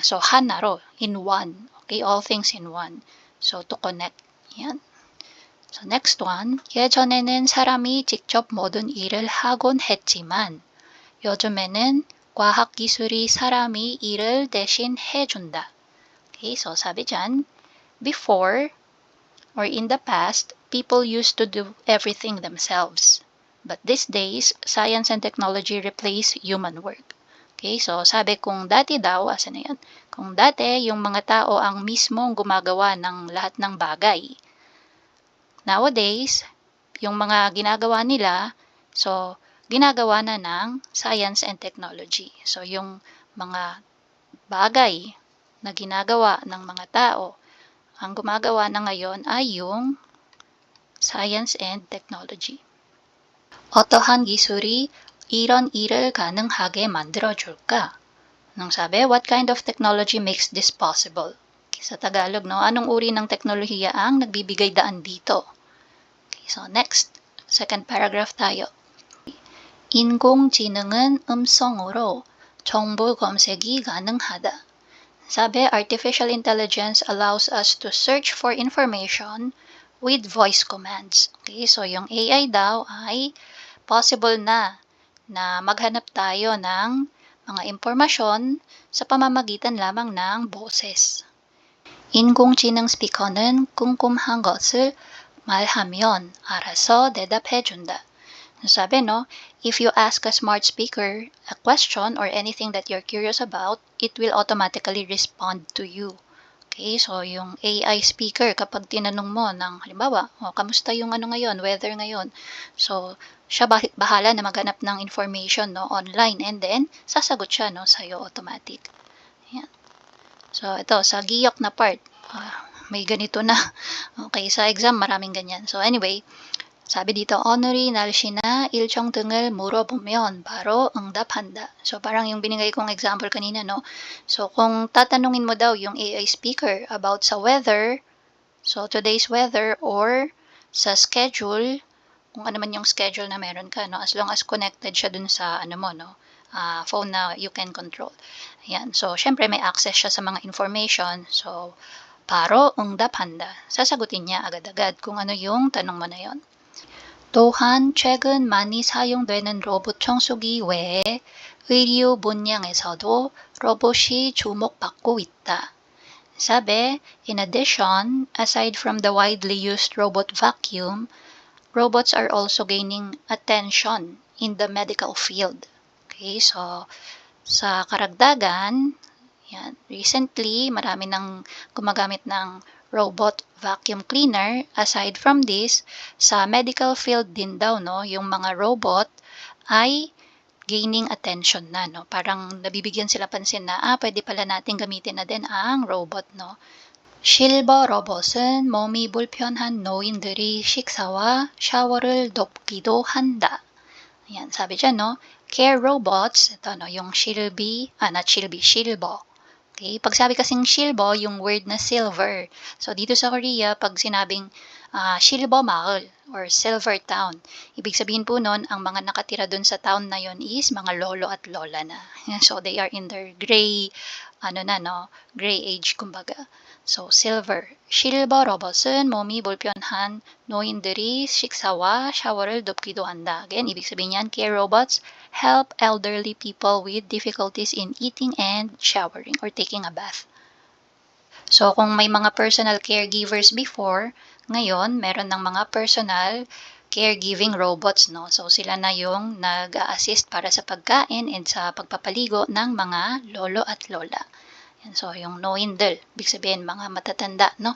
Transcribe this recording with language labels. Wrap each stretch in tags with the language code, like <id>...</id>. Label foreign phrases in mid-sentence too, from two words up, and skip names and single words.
<en>So, hanaro, in one. Okay, all things in one. So, to connect. Yan. So, next one.</en> <ko>예전에는 사람이 직접 모든 일을 하곤 했지만 요즘에는 과학기술이 사람이 일을 대신 해준다.</ko> <en>Okay, so</en> <tl>sabi dyan,</tl> <en>before or in the past, people used to do everything themselves. But these days, science and technology replace human work. Okay, so</en> <tl>sabi kung dati daw, asan na yan? Kung dati, yung mga tao ang mismong gumagawa ng lahat ng bagay. Nowadays, yung mga ginagawa nila, so ginagawa na ng</tl> <en>science and technology.</en> <tl>So yung mga bagay na ginagawa ng mga tao, ang gumagawa na ngayon ay yung</tl> <en>science and technology.</en> <ko>어떠한 기술이 이런 일을 가능하게 만들어줄까?</ko> <tl>Nung sabi,</tl> <en>what kind of technology makes this possible?</en> <tl>Okay, sa Tagalog, no? Anong uri ng teknolohiya ang nagbibigay daan dito?</tl> <en>Okay, so next, second paragraph</en> <tl>tayo.</tl> <ko>인공지능은 음성으로 정보 검색이 가능하다.</ko> <tl>Sabi,</tl> <en>artificial intelligence allows us to search for information with voice commands. Okay, so</en> <tl>yung AI daw ay possible na maghanap tayo ng mga impormasyon sa pamamagitan lamang ng boses.</tl> <ko>인공지능 스피커는 궁금한 것을 말하면 알아서 대답해준다.</ko> <tl>Sabi,</tl> <en>no, if you ask a smart speaker a question or anything that you're curious about, it will automatically respond to you. Okay, so</en> <tl>yung</tl> <en>AI speaker,</en> <tl>kapag tinanong mo ng, halimbawa, kamusta yung ngayon, weather ngayon, so siya bahala na maghanap ng information, no, online,</tl> <en>and then</en> <tl>sasagot siya, no, sa'yo automatic. Ayan. So ito, sa giyok na part, may ganito na. Okay, sa exam maraming ganyan.</tl> <en>So anyway,</en> <tl>sabi dito,</tl> <ko>오늘이 날씨나 일정 등을 물어보면 바로 응답한다.</ko> <tl>So, parang yung binigay kong example kanina, no? So, kung tatanungin mo daw yung AI speaker about sa weather,</tl> <en>so today's weather,</en> <tl>or sa schedule, kung ano man yung schedule na meron ka, no?</tl> <en>As long as connected</en> <tl>siya dun sa,</tl> <en>phone na you can control.</en> <tl>Ayan. So, syempre may access siya sa mga information. So,</tl> <ko>바로 응답한다.</ko> <tl>Sasagutin niya agad-agad kung ano yung tanong mo na yon.</tl> <ko>또한 최근 많이 사용되는 로봇 청소기 외에 의료 분야에서도 로봇이 주목받고 있다.</ko> <tl>Sabi,</tl> <en>in addition, aside from the widely used robot vacuum, robots are also gaining attention in the medical field. Okay, so</en> <tl>sa karagdagan, Yan. Recently, marami nang gumagamit ng</tl> <en>robot vacuum cleaner. Aside from this,</en> <tl>sa medical field din daw, no, yung mga robot ay</tl> <en>gaining attention</en> <tl>na, no? Parang nabibigyan sila pansin na, pwede pala natin gamitin na din ang robot, no?</tl> <ko>실버 로봇은 몸이 불편한 노인들이 식사와 샤워를 돕기도 한다.</ko> <tl>Ayan, sabi dyan, no?</tl> <en>Care robots,</en> <tl>ito, no, yung silbo. Okay? Pag sabi kasing silbo, yung word na silver. So, dito sa Korea, pag sinabing</tl> <ko>실버 마을</ko> <tl>or</tl> <en>silver town,</en> <tl>ibig sabihin po nun, ang mga nakatira dun sa town na yon is mga lolo at lola na.</tl> <en>So, they are in their gray, gray age, kumbaga. So, silver.</en> <ko>실버 로봇은 몸이 불편한 노인들이 식사와 샤워를 돕기도 한다.</ko> <tl>Again, ibig sabihin yan,</tl> <en>care robots help elderly people with difficulties in eating and showering or taking a bath. So,</en> <tl>kung may mga</tl> <en>personal caregivers</en> <tl>before, ngayon, meron ng mga</tl> <en>personal caregiving robots,</en> <tl>no? So, sila na yung nag-a-assist para sa pagkain and sa pagpapaligo ng mga lolo at lola. Yan, so, yung 노인들, ibig sabihin mga matatanda, no?</tl>